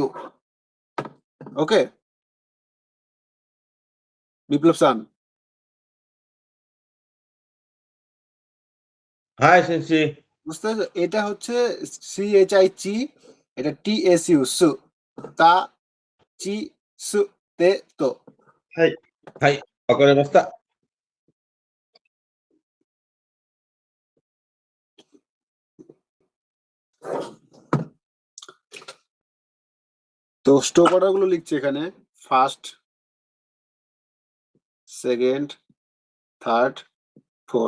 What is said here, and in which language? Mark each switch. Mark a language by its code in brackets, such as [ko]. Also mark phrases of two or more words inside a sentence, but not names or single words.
[bn] ওকে, বিপ্লব সান। [ja] はい、先生. [bn] বুঝতে পেরেছো? এটা হচ্ছে CHI চি, এটা TSU সু। [ja] た ち つ て と. はい。はい。わかりました。 [bn] তো [en] stop order [bn] গুলো লিখছি এখানে, [en] first, second, third, four.